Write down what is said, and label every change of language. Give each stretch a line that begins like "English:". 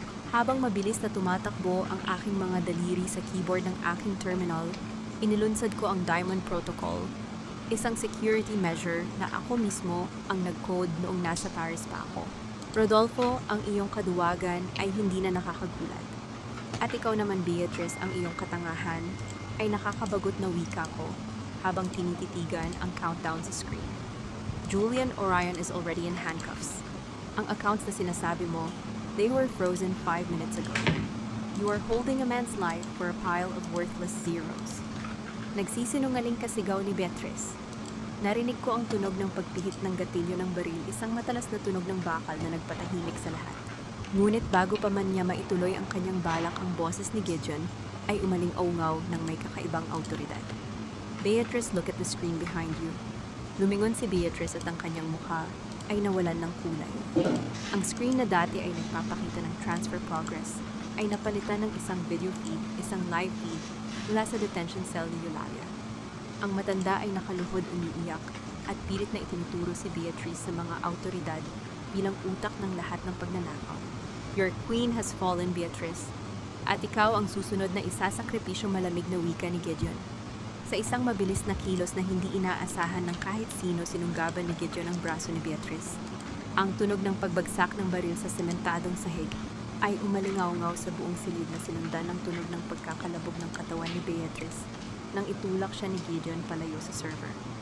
Filipino: Habang mabilis na tumatakbo ang aking mga daliri sa keyboard ng aking terminal, inilunsad ko ang Diamond Protocol, isang security measure na ako mismo ang nag-code noong nasa Paris pa ako. Rodolfo, ang iyong kaduwagan ay hindi na nakakagulat. At ikaw naman, Beatrice, ang iyong katangahan ay nakakabagot na wika ko habang tinititigan ang countdown sa screen.
English: Julian Orion is already in handcuffs.
Filipino: Ang accounts na sinasabi mo,
English: they were frozen 5 minutes ago. You are holding a man's life for a pile of worthless zeros.
Filipino: Nagsisinungaling ka, sigaw ni Beatrice. Narinig ko ang tunog ng pagpihit ng gatilyo ng baril, isang matalas na tunog ng bakal na nagpatahimik sa lahat. Ngunit bago pa man niya maituloy ang kanyang balak, ang boses ni Gideon ay umaling-aungaw ng may kakaibang autoridad.
English: Beatrice, look at the screen behind you.
Filipino: Lumingon si Beatrice at ang kanyang mukha ay nawalan ng kulay. Ang screen na dati ay nagpapakita ng transfer progress ay napalitan ng isang video feed, isang live feed mula sa detention cell ni Eulalia. Ang matanda ay nakaluhod, umiiyak at pilit na itinuturo si Beatrice sa mga autoridad bilang utak ng lahat ng pagnanakaw.
English: Your queen has fallen, Beatrice.
Filipino: At ikaw ang susunod na isasakripisyong malamig na wika ni Gideon. Sa isang mabilis na kilos na hindi inaasahan ng kahit sino, sinunggaban ni Gideon ang braso ni Beatrice. Ang tunog ng pagbagsak ng baril sa sementadong sahig ay umalingaw-ngaw sa buong silid na sinundan ng tunog ng pagkakalabog ng katawan ni Beatrice nang itulak siya ni Gideon palayo sa server.